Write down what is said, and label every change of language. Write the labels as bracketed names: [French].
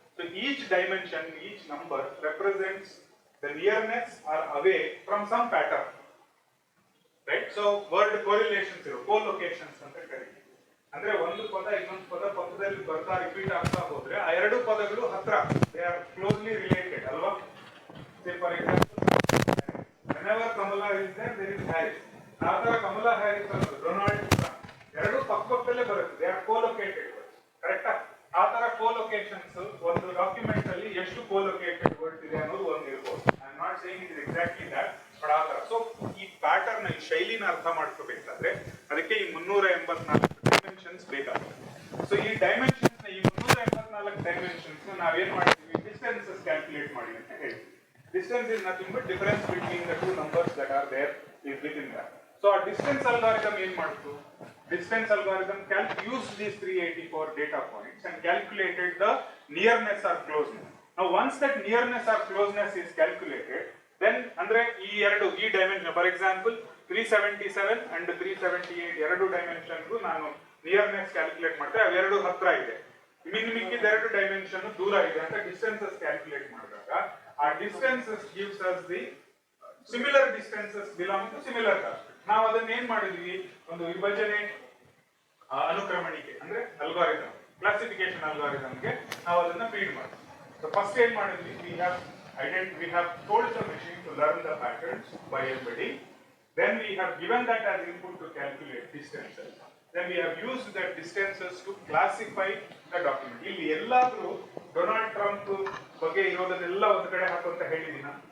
[English] So each dimension, each number represents the nearness or away from some pattern, right? [Kannada] So word ಕೋರಿಲೇಷನ್ಸ್ ಇರೋ ಕೋಲೊಕೇಶನ್ಸ್ ಅಂತ ಕರೀತೀವಿ. ಅಂದ್ರೆ ಒಂದು ಪದ ಇನ್ನೊಂದು ಪದ ಪಕ್ಕದಲ್ಲಿ ಬರ್ತಾ ರಿಪೀಟ್ ಆಗ್ತಾ ಹೋದ್ರೆ ಆ ಎರಡು ಪದಗಳು ಹತ್ರ, [English] they are closely related [Kannada] ಅಲ್ವಾ? [English] Say for example, whenever Kamala is there, there is Harris. [Kannada] ಆ ತರ ಕಮಲಾ ಹ್ಯಾರಿಸ್ ಅನ್ನೋದು, ಡೊನಾಲ್ಡ್ ಟ್ರಂಪ್, ಎರಡು ಪಕ್ಕದಲ್ಲೇ ಬರುತ್ತೆ, [English] they are collocated words, [Kannada] ಕರೆಕ್ಟಾ? ಆ ತರ ಕೋಲೊಕೇಶನ್ಸ್ ಒಂದು ಡಾಕ್ಯುಮೆಂಟ್ ಅಲ್ಲಿ ಎಷ್ಟು ಕೋಲೊಕೇಟೆಡ್ ವರ್ಡ್ಸ್ ಇದೆ ಅನ್ನೋದು ಒಂದು ಇರ್ಬೋದು. [English] I am not saying it is exactly that, but [Kannada] ಆ ತರ. ಸೊ ಈ ಪ್ಯಾಟರ್ನ್, ಈ ಶೈಲಿನ ಅರ್ಥ ಮಾಡ್ಕೋಬೇಕಾದ್ರೆ ಅದಕ್ಕೆ ಈ 384 ಡೈಮೆನ್ಷನ್ಸ್ ಬೇಕಾಗುತ್ತೆ. ಸೊ ಈ ಡೈಮೆನ್ಷನ್ಸ್ ನ, ಈ 384 ಡೈಮೆನ್ಷನ್ಸ್ ನಾವೇನ್ ಮಾಡ್ತೀವಿ, ಡಿಸ್ಟೆನ್ಸಸ್ ಕ್ಯಾಲ್ಕುಲೇಟ್ ಮಾಡಿ ಅಂತ ಹೇಳ್ತೀವಿ. [English] Distance is nothing but difference between the two numbers that are there is within that. So our distance algorithm [Kannada] ಏನ್ ಮಾಡ್ತು? [English] Distance algorithm used these 384 data points and calculated the nearness or closeness. Now once that nearness or closeness is calculated, then [Kannada] ಅಂದ್ರೆ ಈ dimension, for example 377 and 378 ಎರಡು ಡೈಮೆನ್ಷನ್ಗೂ ನಾನು nearness calculate ಮಾಡ್ತಾರೆ, ಅವೆರಡು ಹತ್ರ ಇದೆ, ಮಿಕ್ಕಿದ ಎರಡು ಡೈಮೆನ್ಷನ್ ದೂರ ಇದೆ ಅಂತ ಡಿಸ್ಟೆನ್ಸಸ್ ಕ್ಯಾಲ್ಕುಲೇಟ್ ಮಾಡಿದಾಗ ಆ distances [English] Gives us the similar distances belong to similar cost. [Kannada] ನಾವು ಅದನ್ನ ಏನ್ ಮಾಡಿದ್ವಿ, ಒಂದು ವಿಭಜನೆ ಅನುಕ್ರಮಣಿಕೆ ಅಂದ್ರೆ ಅಲ್ಗಾರಿದಮ್, ಕ್ಲಾಸಿಫಿಕೇಶನ್ ಅಲ್ಗಾರಿದಮ್ಗೆ ನಾವು ಅದನ್ನ ಫೀಡ್ ಮಾಡಿದ್ವಿ. [English] so first [Kannada] ಏನ್ ಮಾಡಿದ್ವಿ, [English] we have told the machine to learn the patterns by embedding, then we have given that as input to calculate distances, then we have used that distances to classify the document. [Kannada] ಇಲ್ಲಿ ಎಲ್ಲಾದ್ರೂ Donald Trump ಬಗ್ಗೆ ಇರೋದನ್ನೆಲ್ಲ ಒಂದು ಕಡೆ ಹಾಕುವಂತ ಹೇಳಿಲ್ಲ.